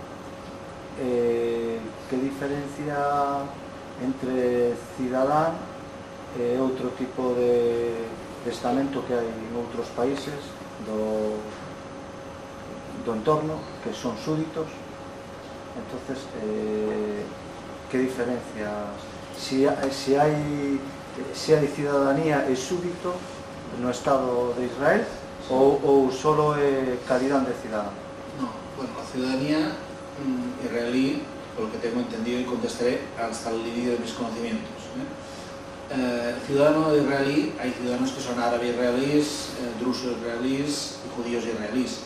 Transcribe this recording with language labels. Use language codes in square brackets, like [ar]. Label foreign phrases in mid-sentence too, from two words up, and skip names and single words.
[gl] que diferencia entre cidadán e outro tipo de estamento que hai en outros países do entorno, que son súditos. Entonces, que diferencias si hai cidadanía e súbito no Estado de Israel ou [es] solo calidad de ciudadano? No, bueno, la ciudadanía israelí, por lo que tengo entendido y contestaré hasta el límite de mis conocimientos. Ciudadano israelí, hay ciudadanos que son árabes israelíes, drusos israelíes y judíos israelíes.